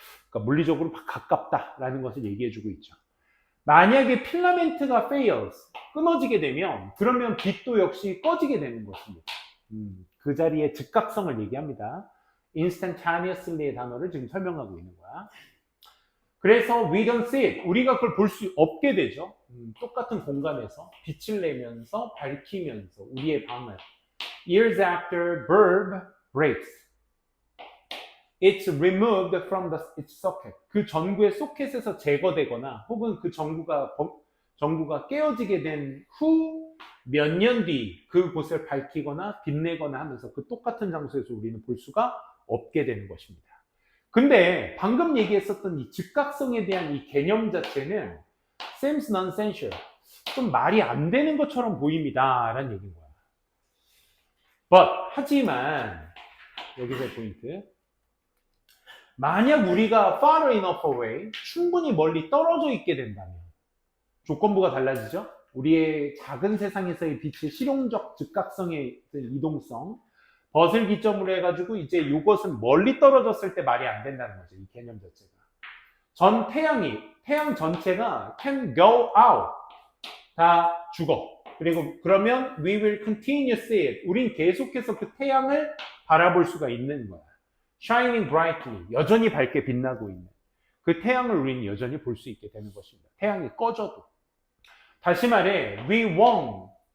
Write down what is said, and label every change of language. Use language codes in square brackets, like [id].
[ko] 그러니까 물리적으로 가깝다라는 것을 얘기해주고 있죠. 만약에 필라멘트가 fails, 끊어지게 되면 그러면 빛도 역시 꺼지게 되는 것입니다. 그 자리에 즉각성을 얘기합니다. instantaneously의 단어를 지금 설명하고 있는 거야. 그래서 [en] we don't see it, [ko] 우리가 그걸 볼 수 없게 되죠. 똑같은 공간에서 빛을 내면서 밝히면서 우리의 방을. [en] Years after bulb breaks, it's removed from its socket. [ko] 그 전구의 소켓에서 제거되거나 혹은 그 전구가 깨어지게 된 후 몇 년 뒤 그곳을 밝히거나 빛내거나 하면서 그 똑같은 장소에서 우리는 볼 수가 없게 되는 것입니다. 근데 방금 얘기했었던 이 즉각성에 대한 이 개념 자체는 [en] seems nonsensical, [ko] 좀 말이 안 되는 것처럼 보입니다 라는 얘기인 거야. But, 하지만 여기서의 포인트, 만약 우리가 [en] far enough away, [ko] 충분히 멀리 떨어져 있게 된다면 조건부가 달라지죠. 우리의 작은 세상에서의 빛의 실용적 즉각성의 이동성, 벗을 기점으로 해가지고 이제 이것은 멀리 떨어졌을 때 말이 안 된다는 거죠. 이 개념 자체가. 전 태양 전체가 [en] can go out. [ko] 다 죽어. 그리고 그러면 [en] we will continue to see it. [ko] 우린 계속해서 그 태양을 바라볼 수가 있는 거야. [en] shining brightly. [ko] 여전히 밝게 빛나고 있는. 그 태양을 우리는 여전히 볼 수 있게 되는 것입니다. 태양이 꺼져도. 다시 말해, [en] we won't.